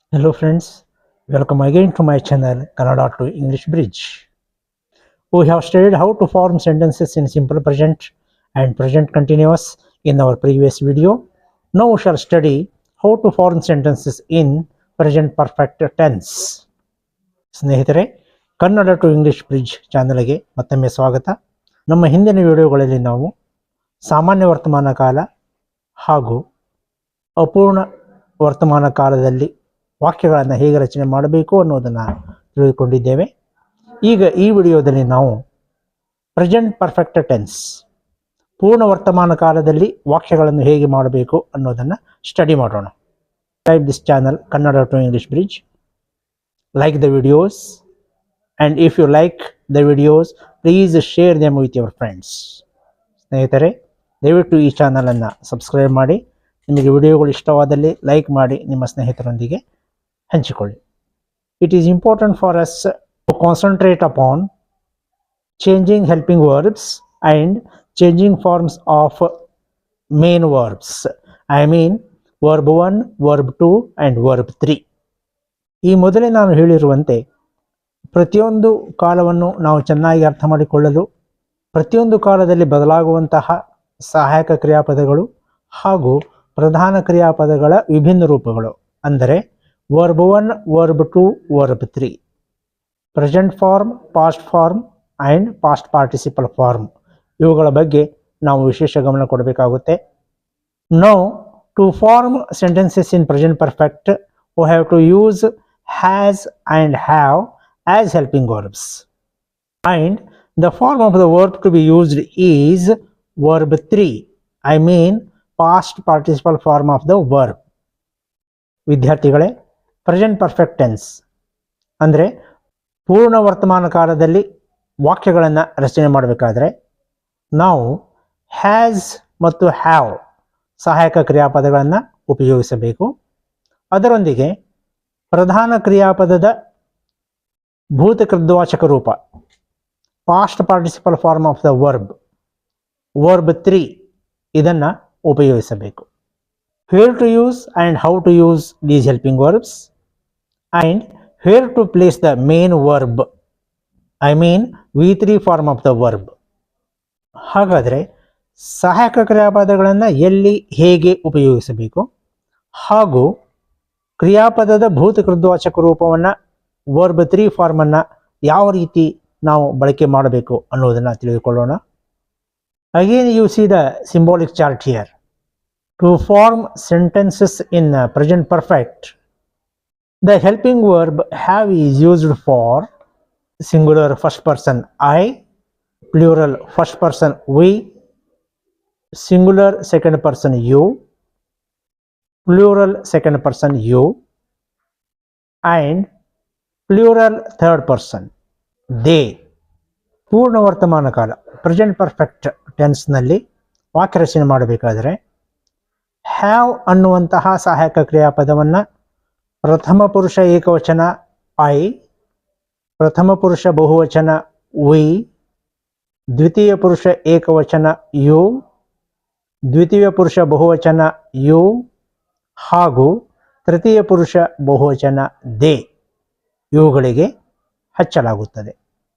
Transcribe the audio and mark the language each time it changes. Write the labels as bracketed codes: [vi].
[en] Hello friends, welcome again to my channel Kannada to English Bridge. We have studied how to form sentences in simple present and present continuous in our previous video. Now we shall study how to form sentences in present perfect tense. [kn] ಸ್ನೇಹಿತರೆ, Kannada to English bridge ಚಾನಲ್ಗೆ ಮತ್ತೊಮ್ಮೆ ಸ್ವಾಗತ. ನಮ್ಮ ಹಿಂದಿನ ವಿಡಿಯೋಗಳಲ್ಲಿ ನಾವು ಸಾಮಾನ್ಯ ವರ್ತಮಾನ ಕಾಲ ಹಾಗೂ ಅಪೂರ್ಣ ವರ್ತಮಾನ ಕಾಲದಲ್ಲಿ ವಾಕ್ಯಗಳನ್ನು ಹೇಗೆ ರಚನೆ ಮಾಡಬೇಕು ಅನ್ನೋದನ್ನು ತಿಳಿದುಕೊಂಡಿದ್ದೇವೆ. ಈಗ ಈ ವಿಡಿಯೋದಲ್ಲಿ ನಾವು ಪ್ರೆಸೆಂಟ್ ಪರ್ಫೆಕ್ಟ್ ಟೆನ್ಸ್ ಪೂರ್ಣ ವರ್ತಮಾನ ಕಾಲದಲ್ಲಿ ವಾಕ್ಯಗಳನ್ನು ಹೇಗೆ ಮಾಡಬೇಕು ಅನ್ನೋದನ್ನು ಸ್ಟಡಿ ಮಾಡೋಣ. [en] Subscribe this channel Kannada to English bridge, like the videos, and if you like the videos please share them with your friends. [kn] ಸ್ನೇಹಿತರೆ, ದಯವಿಟ್ಟು ಈ ಚಾನಲನ್ನು ಸಬ್ಸ್ಕ್ರೈಬ್ ಮಾಡಿ, ನಿಮಗೆ ವಿಡಿಯೋಗಳು ಇಷ್ಟವಾದಲ್ಲಿ ಲೈಕ್ ಮಾಡಿ ನಿಮ್ಮ ಸ್ನೇಹಿತರೊಂದಿಗೆ ಹಂಚಿಕೊಳ್ಳಿ. [en] It is important for us to concentrate upon changing helping verbs and changing forms of main verbs. I mean verb 1, verb 2 and verb 3. [kn] ಈ ಮೊದಲೇ ನಾನು ಹೇಳಿರುವಂತೆ ಪ್ರತಿಯೊಂದು ಕಾಲವನ್ನು ನಾವು ಚೆನ್ನಾಗಿ ಅರ್ಥ ಮಾಡಿಕೊಳ್ಳಲು ಪ್ರತಿಯೊಂದು ಕಾಲದಲ್ಲಿ ಬದಲಾಗುವಂತಹ ಸಹಾಯಕ ಕ್ರಿಯಾಪದಗಳು ಹಾಗೂ ಪ್ರಧಾನ ಕ್ರಿಯಾಪದಗಳ ವಿಭಿನ್ನ ರೂಪಗಳು, ಅಂದರೆ verb 1, verb 2, verb 3, [en] present form, past form and past participle form, [kn] ಇವುಗಳ ಬಗ್ಗೆ ನಾವು ವಿಶೇಷ ಗಮನ ಕೊಡಬೇಕಾಗುತ್ತೆ. [en] Now to form sentences in present perfect we have to use has and have as helping verbs, and the form of the verb to be used is verb 3, I mean past participle form of the verb. [kn] ವಿದ್ಯಾರ್ಥಿಗಳೇ, present perfect tense ಅಂದರೆ ಪೂರ್ಣ ವರ್ತಮಾನ ಕಾಲದಲ್ಲಿ ವಾಕ್ಯಗಳನ್ನು ರಚನೆ ಮಾಡಬೇಕಾದ್ರೆ ನಾವು has ಮತ್ತು ಹ್ಯಾವ್ ಸಹಾಯಕ ಕ್ರಿಯಾಪದಗಳನ್ನು ಉಪಯೋಗಿಸಬೇಕು. ಅದರೊಂದಿಗೆ ಪ್ರಧಾನ ಕ್ರಿಯಾಪದದ ಭೂತಕೃದ್ವಾಚಕ ರೂಪ [en] past participle form of the verb, [kn] verb 3, ಇದನ್ನು ಉಪಯೋಗಿಸಬೇಕು. [en] Where to use and how to use these helping verbs, and where to place the main verb, I mean V3 form of the verb. [kn] ಹಾಗಾದರೆ ಸಹಾಯಕ ಕ್ರಿಯಾಪದಗಳನ್ನು ಎಲ್ಲಿ ಹೇಗೆ ಉಪಯೋಗಿಸಬೇಕು ಹಾಗೂ ಕ್ರಿಯಾಪದದ ಭೂತಕೃದ್ವಾಚಕ ರೂಪವನ್ನು ವರ್ಬ್ 3 ಫಾರ್ಮನ್ನು ಯಾವ ರೀತಿ ನಾವು ಬಳಕೆ ಮಾಡಬೇಕು ಅನ್ನೋದನ್ನು ತಿಳಿದುಕೊಳ್ಳೋಣ. [en] Again you see the symbolic chart here. To form sentences in present perfect, the helping verb have is used for singular first person I, plural first person we, singular second person you, plural second person you, and plural third person they. [kn] ಪೂರ್ಣ ವರ್ತಮಾನ ಕಾಲ present perfect ಟೆನ್ಸ್ನಲ್ಲಿ ವಾಕ್ಯ ರಚನೆ ಮಾಡಬೇಕಾದರೆ have ಅನ್ನುವಂತಹ ಸಹಾಯಕ ಕ್ರಿಯಾಪದವನ್ನು ಪ್ರಥಮ ಪುರುಷ ಏಕವಚನ ಐ, ಪ್ರಥಮ ಪುರುಷ ಬಹುವಚನ ವಿ, ದ್ವಿತೀಯ ಪುರುಷ ಏಕವಚನ ಯು, ದ್ವಿತೀಯ ಪುರುಷ ಬಹುವಚನ ಯು ಹಾಗೂ ತೃತೀಯ ಪುರುಷ ಬಹುವಚನ ದೇ, ಇವುಗಳಿಗೆ ಹಚ್ಚಲಾಗುತ್ತದೆ.